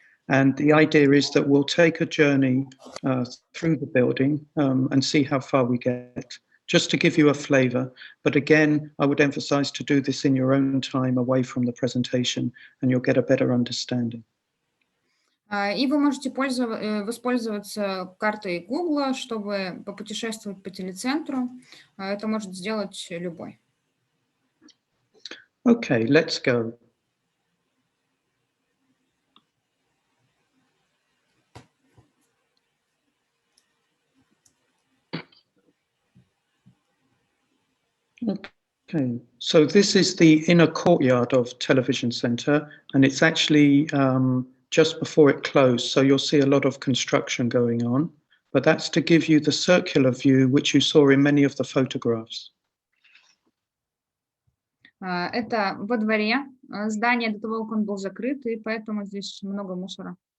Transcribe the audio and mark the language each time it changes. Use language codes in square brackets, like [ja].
[en] And the idea is that we'll take a journey through the building and see how far we get, just to give you a flavor. But again, I would emphasize to do this in your own time away from the presentation, and you'll get a better understanding. [ru] И вы можете воспользоваться картой Google, чтобы попутешествовать по телецентру. Это может сделать любой. [en] Okay, let's go. Okay, so this is the inner courtyard of Television Centre, and it's actually just before it closed, so you'll see a lot of construction going on, but that's to give you the circular view which you saw in many of the photographs. [ru] Это во дворе здание до того, как он был закрыт, и поэтому здесь много мусора.